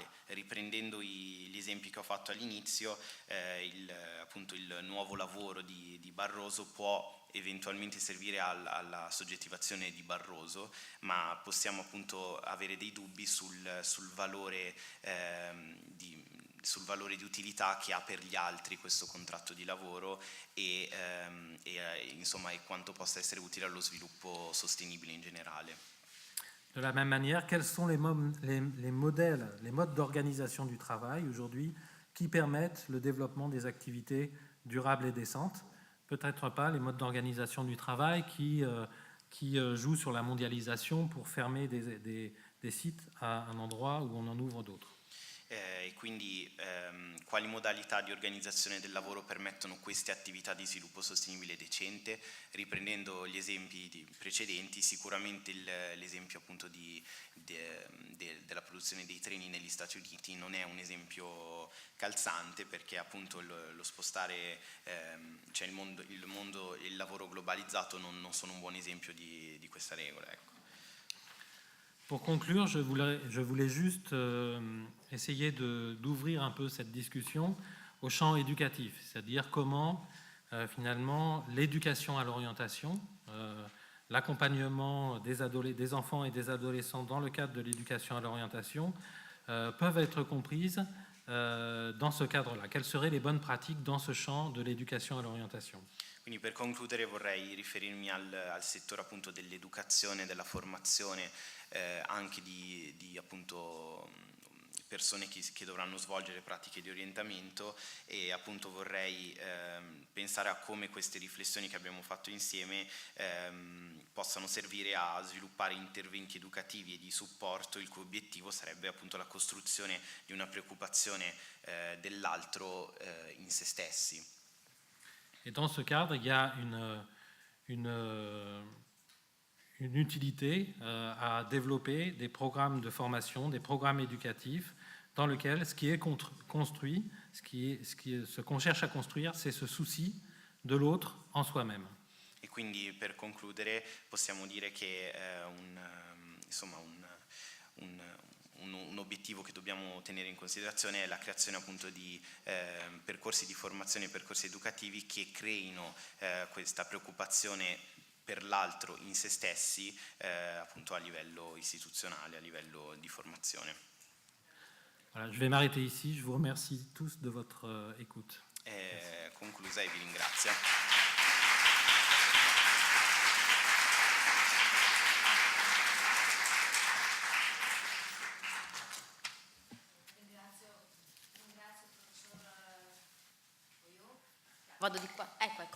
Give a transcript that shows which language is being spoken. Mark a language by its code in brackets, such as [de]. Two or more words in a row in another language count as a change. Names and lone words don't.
[it] Riprendendo gli esempi che ho fatto all'inizio, appunto il nuovo lavoro di Barroso può eventualmente servire alla soggettivazione di Barroso, ma possiamo appunto avere dei dubbi sul valore di utilità che ha per gli altri questo contratto di lavoro e insomma e quanto possa essere utile allo sviluppo sostenibile in generale. [fr] De la même manière, quels sont les modes d'organisation du travail aujourd'hui qui permettent le développement des activités durable et décente, peut-être pas les modes d'organisation du travail qui jouent sur la mondialisation pour fermer des sites à un endroit où on en ouvre d'autres. [it] E quindi quali modalità di organizzazione del lavoro permettono queste attività di sviluppo sostenibile decente? Riprendendo gli esempi precedenti, sicuramente l'esempio appunto della produzione dei treni negli Stati Uniti non è un esempio calzante, perché appunto lo spostare, cioè il lavoro globalizzato non sono un buon esempio di questa regola, ecco. [fr] Pour conclure, je voulais juste essayer d'ouvrir un peu cette discussion au champ éducatif, c'est-à-dire comment finalement l'éducation à l'orientation, l'accompagnement des enfants et des adolescents dans le cadre de l'éducation à l'orientation peuvent être comprises dans ce cadre-là. Quelles seraient les bonnes pratiques dans ce champ de l'éducation à l'orientation? [it] Quindi per concludere vorrei riferirmi al settore appunto dell'educazione, della formazione, anche di appunto persone che dovranno svolgere pratiche di orientamento, e appunto vorrei pensare a come queste riflessioni che abbiamo fatto insieme possano servire a sviluppare interventi educativi e di supporto, il cui obiettivo sarebbe appunto la costruzione di una preoccupazione dell'altro in se stessi. [fr] Et dans ce cadre, il y a une utilité à développer des programmes de formation, des programmes éducatifs dans lesquels ce qui est construit, ce qu'on cherche à construire, c'est ce souci de l'autre en soi-même. [it] E quindi per concludere possiamo dire che un obiettivo che dobbiamo tenere in considerazione è la creazione appunto di percorsi di formazione e percorsi educativi che creino questa preoccupazione per l'altro in se stessi, appunto a livello istituzionale, a livello di formazione. [fr] Voilà, je vais m'arrêter ici. Je vous remercie tous de votre écoute. [it] Conclusa e vi ringrazio. Vado di qua, ecco.